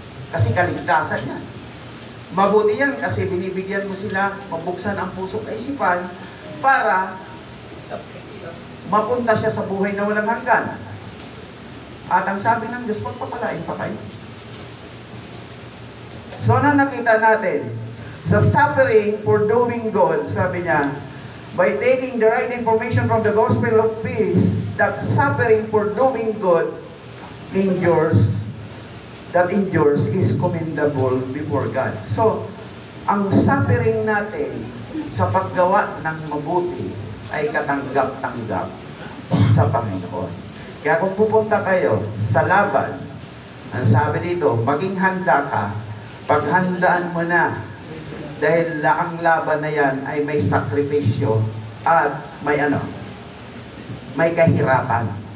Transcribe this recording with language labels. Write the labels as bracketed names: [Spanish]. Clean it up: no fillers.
[Filipino] Kasi kaligtasan yan. Mabuti yan kasi binibigyan mo sila mabuksan ang puso at isipan para mapunta siya sa buhay na walang hanggan. At ang sabi ng Diyos, pagpapalain pa kayo. So, ano nakita natin? [English] Sa suffering for doing good, sabi niya, by taking the right information from the gospel of peace, that suffering for doing good endures that endures is commendable before God. [Filipino] So, ang suffering natin sa paggawa ng mabuti ay katanggap-tanggap sa Panginoon. Kaya kung pupunta kayo sa laban, ang sabi dito, maging handa ka, paghandaan mo na, dahil ang laban na yan ay may sakripisyo at may kahirapan.